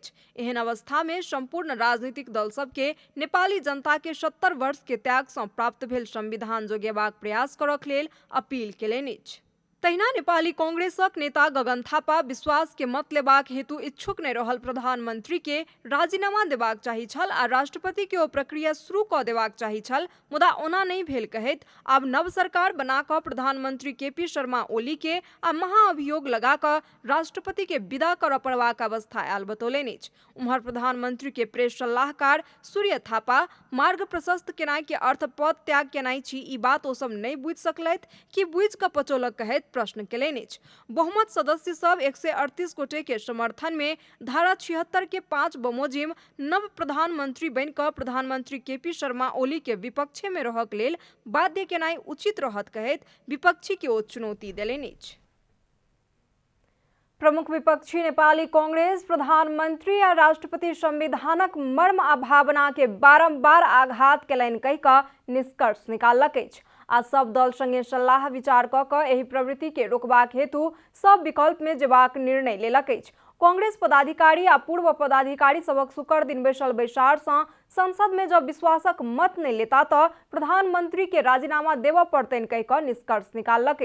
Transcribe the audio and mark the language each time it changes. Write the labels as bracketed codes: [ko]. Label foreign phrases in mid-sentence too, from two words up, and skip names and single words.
[mai] एहन अवस्था में संपूर्ण राजनीतिक दल सब के नेपाली जनता के 70 वर्ष के त्याग से प्राप्त भेल संविधान जोगेबाक प्रयास करक लेल अपील केलनि। तहिना नेपाली कांग्रेसक नेता गगन थापा विश्वास के मत लेबाक हेतु इच्छुक नहीं रहल प्रधानमंत्री के राजीनामा देबाक चाही छल आ राष्ट्रपति के ओ प्रक्रिया शुरू कऽ देबाक चाही छल, मुदा ओना नहीं भेल कहैत आब नव सरकार बना कऽ प्रधानमंत्री केपी शर्मा ओली के आ महाअभियोग लगा कऽ राष्ट्रपति के विदा करऽ पड़बाक अवस्था आयल बतौलनि। उम्हर प्रधानमंत्री के प्रेस सलाहकार सूर्य थापा मार्ग प्रशस्त केनाई के अर्थ पद त्याग केनाई छी ई बात ओ सब नहीं बुझि सकलथि कि बुझि कऽ पचौलक कहैत प्रश्न केलनि। बहुमत सदस्य सब 138 गोटे के समर्थन में धारा 76 के 5 बमोजिम नव प्रधानमंत्री बनि कऽ प्रधानमंत्री केपी शर्मा ओली के विपक्षे में रहक लेल बाध्य केनाई उचित रहत कहैत विपक्षी के ओ चुनौती देलनि। प्रमुख विपक्षी नेपाली कांग्रेस प्रधानमंत्री आ राष्ट्रपति संविधानक मर्म आ भावना के बारंबार आघात केलनि कहि कऽ निष्कर्ष निकाललक अछि आ सब दल संगे सलाह विचार कऽ एहि प्रवृत्ति के रोकबाक हेतु सब विकल्प में जेबाक निर्णय लेलक अछि। कांग्रेस पदाधिकारी आ पूर्व पदाधिकारी सबक शुक्र दिन बैसल बैसार से संसद में जब विश्वासक मत नहीं लेता तो प्रधानमंत्री के राजीनामा देव पड़तन कह निष्कर्ष निकालक।